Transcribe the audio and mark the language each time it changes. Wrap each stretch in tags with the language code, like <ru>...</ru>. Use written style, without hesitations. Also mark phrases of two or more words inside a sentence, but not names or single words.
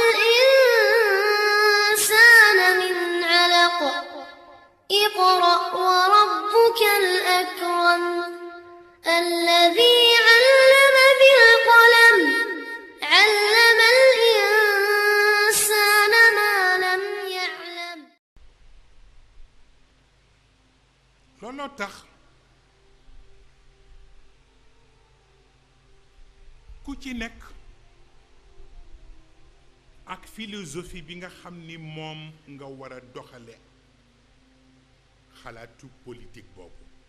<ar>الإنسان من علق اقرأ وربك الأكرم الذي علم بالقلم علم الإنسان ما لم يعلم</ar> <wo>looloo tax ku ci nekk ak philosophie bi nga xam ni moom nga war a doxale xalaatu politique boobu</wo>